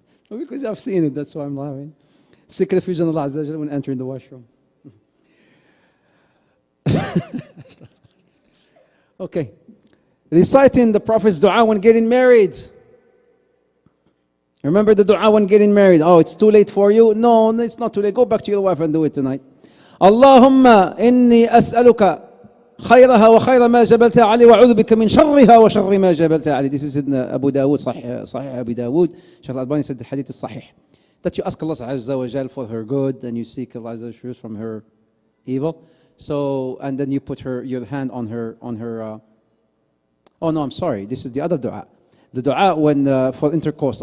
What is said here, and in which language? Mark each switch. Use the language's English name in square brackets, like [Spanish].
[English] Because I've seen it, that's why I'm laughing. Seek refuge in Allah Azza wa Jalla when entering the washroom. Okay. Reciting the Prophet's dua when getting married. Remember the dua when getting married. Oh, it's too late for you? No, it's not too late. Go back to your wife and do it tonight. [Arabic] Allahumma inni as'aluka خيرها وخير ما جبلتها عليه وأعوذ بك من شرها وشر ما جبلتها عليه. [English] This is in Abu Dawood, Sahih Abu Dawood. Shaykh Al-Albani said the hadith is Sahih. That you ask Allah Azza wa Jal for her good and you seek Allah Azza wa Jal from her evil. So, and then you put your hand on her. Oh no, I'm sorry. This is the other dua. The dua when for intercourse.